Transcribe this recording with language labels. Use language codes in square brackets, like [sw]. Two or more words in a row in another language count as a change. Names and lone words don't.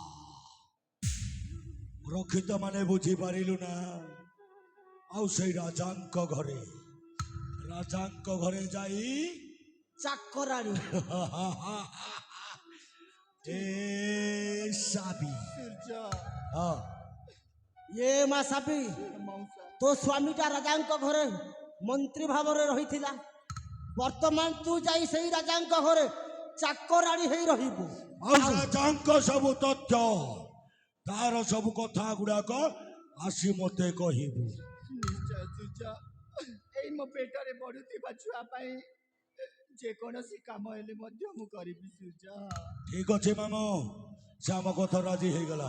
[or] ରକ୍ଷିତା ମାନେ ବୁଝିପାରିଲୁ ନା? ଆଉ ସେଇ ରାଜାଙ୍କ ଘରେ ଯାଇ चाकराणी ଏ ସାବି। ସୂର୍ଯ୍ୟ, ହଁ, ଏ ମା ସାବି ମଉସା, ତୋ ସ୍ୱାମୀଟା ରାଜାଙ୍କ ଘରେ ମନ୍ତ୍ରୀ ଭାବରେ ରହିଥିଲା ବର୍ତ୍ତମାନ ତୁ ଯାଇ ସେଇ ରାଜାଙ୍କ ଘରେ ଚାକରାଣୀ ହେଇ ରହିବୁ ଆଉ ରାଜାଙ୍କ ସବୁ ତଥ୍ୟ, ତାର ସବୁ କଥା ଗୁଡାକ ଆସି ମତେ କହିବୁ। ନିଶ୍ଚୟ ସୂର୍ଯ୍ୟ। ଏଇ ମୋ ପେଟରେ ବଢୁଥିବା ଛୁଆ ପାଇଁ ଯେକୌଣସି କାମ ହେଲେ ମଧ୍ୟ ମୁଁ କରିବି ସୂର୍ଯ୍ୟ। ଠିକ ଅଛି ମାମୁଁ, ସେ ଆମ କଥା ରାଜି ହେଇଗଲା।